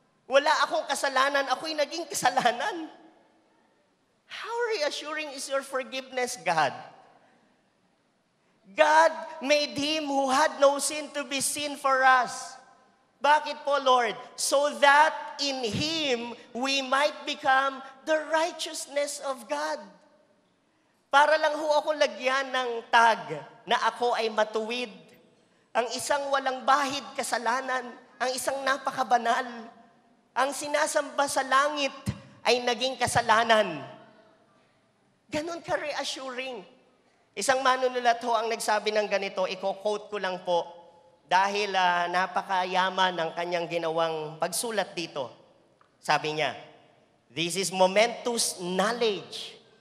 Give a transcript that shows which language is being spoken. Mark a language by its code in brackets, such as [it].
[tl] Wala akong kasalanan, ako'y naging kasalanan. [en] How reassuring is your forgiveness, God? God made Him who had no sin to be sin for us. [tl] Bakit po, [en] Lord? So that in Him we might become the righteousness of God. [tl] Para lang ho ako lagyan ng tag na ako ay matuwid. Ang isang walang bahid kasalanan, ang isang napakabanal, ang sinasamba sa langit ay naging kasalanan. Ganon ka-reassuring. Isang manunulat ho ang nagsabi ng ganito, i-quote ko lang po, dahil napakayaman ng kanyang ginawang pagsulat dito. Sabi niya, [en] this is momentous knowledge.